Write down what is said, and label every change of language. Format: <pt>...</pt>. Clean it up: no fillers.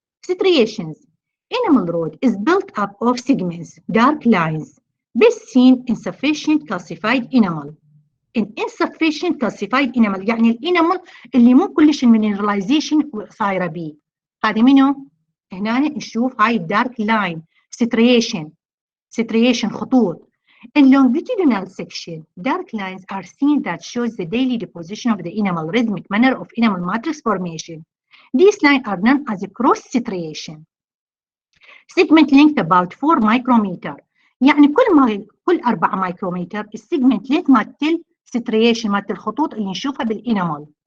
<en>Striations. Enamel rod is built up of segments, dark lines, best seen in insufficient calcified enamel.</en> <ar>In insufficient calcified enamel يعني الانامل اللي مو كلش المينراليزيشن صايره بيه. هذه منو؟ هنا نشوف هاي الدارك لاين ستريشن خطوط.</ar> <en>In longitudinal section, dark lines are seen that shows the daily deposition of the enamel, rhythmic manner of enamel matrix formation. These lines are known as cross striation. Segment length about 4 micrometer.</en> <ar>يعني كل 4 مايكرومتر السيجمنت لينث مالت الستريشن مالت الخطوط اللي نشوفها بالانامل.</ar>